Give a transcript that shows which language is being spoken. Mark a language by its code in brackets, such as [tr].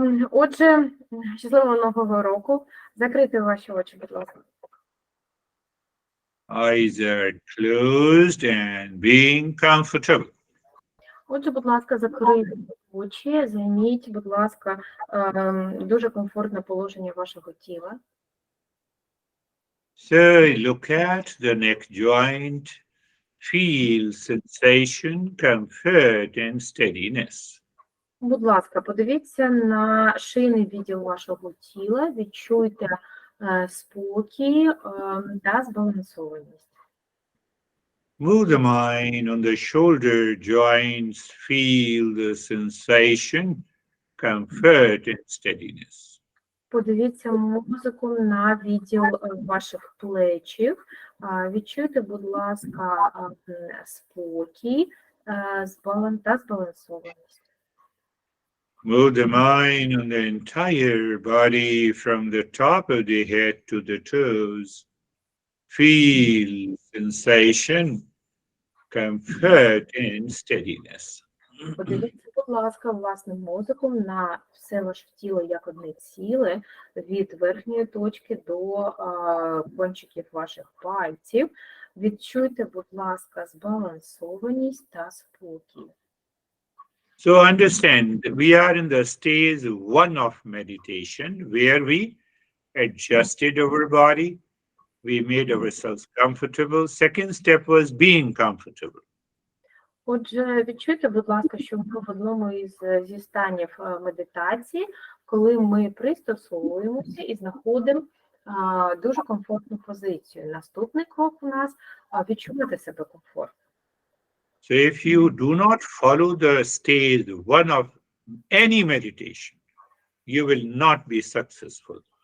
[uk] Отже, щасливого Нового року. Закрийте ваші очі, будь ласка. [en] Eyes are closed and being comfortable. [uk] Отже, будь ласка, закрийте очі, займіть, будь ласка, дуже комфортне положення вашого тіла. [en] So look at the neck joint, feel sensation, comfort and steadiness. [uk] Будь ласка, подивіться на шийний відділ вашого тіла, відчуйте спокій та збалансованість. [en] Move the mind on the shoulder joints, feel the sensation, comfort and steadiness. [uk] Подивіться мозоком на відділ ваших плечів. Відчуйте, будь ласка, спокій та збалансованість. [en] Move the mind on the entire body from the top of the head to the toes. Feel sensation, comfort and steadiness. [uk] Подивіться, будь ласка, власним мозоком на все ваше тіло як одне ціле, від верхньої точки до кончиків ваших пальців. Відчуйте, будь ласка, збалансованість та спокій. [en] So understand, we are in the stage 1 of meditation, where we adjusted our body, we made ourselves comfortable. Second step was being comfortable. [uk] Отже, відчуйте, будь ласка, що ми в одному зі станів медитації, коли ми пристосовуємося і знаходимо дуже комфортну позицію. Наступний крок у нас – відчувати себе комфортно. [en] So if you do not follow the stage 1 of any meditation, you will not be successful.